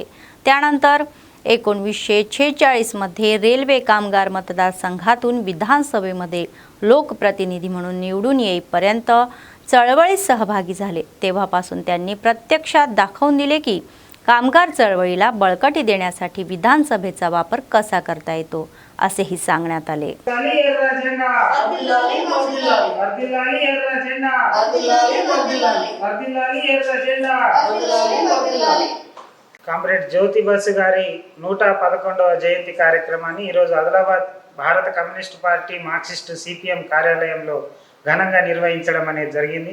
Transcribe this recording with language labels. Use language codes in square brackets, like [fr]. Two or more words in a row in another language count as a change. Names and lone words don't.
[mr] त्यानंतर 1946 मध्ये रेल्वे कामगार मतदारसंघातून विधानसभेमध्ये लोकप्रतिनिधी म्हणून निवडून येईपर्यंत चळवळीत सहभागी झाले. तेव्हापासून त्यांनी प्रत्यक्षात दाखवून दिले की कामगार चळवळीला बळकटी देण्यासाठी विधानसभेचा वापर कसा करता येतो, असेही सांगण्यात आले. [te] కామ్రేడ్ జ్యోతి బసు గారి 111వ జయంతి కార్యక్రమాన్ని ఈరోజు ఆదిలాబాద్ భారత కమ్యూనిస్ట్ పార్టీ మార్క్సిస్ట్ సిపిఎం కార్యాలయంలో ఘనంగా నిర్వహించడం అనేది జరిగింది.